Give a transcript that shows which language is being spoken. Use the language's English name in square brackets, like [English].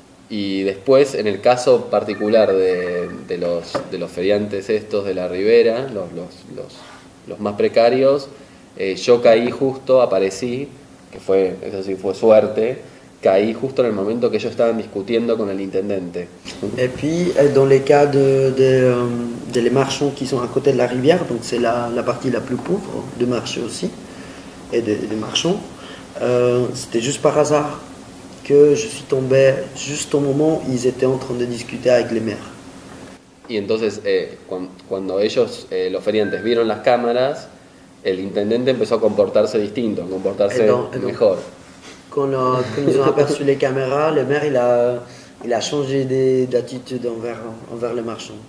[Spanish] Y después, en el caso particular de los feriantes estos de la Ribera, los más precarios, yo caí justo, aparecí, eso sí fue suerte, caí justo en el momento que ellos estaban discutiendo con el intendente. [French] Et puis, dans les cas les marchands qui sont à côté de la rivière, donc c'est la partie la plus pauvre de marché aussi, et des marchands, c'était juste par hasard que je suis tombé juste au moment où ils étaient en train de discuter avec les maires. [Spanish] Y entonces, cuando ellos, los feriantes, vieron las cámaras, el intendente empezó a comportarse distinto, a comportarse mejor. [French] Quand ils ont aperçu les caméras, le maire il a changé d'attitude envers les marchands.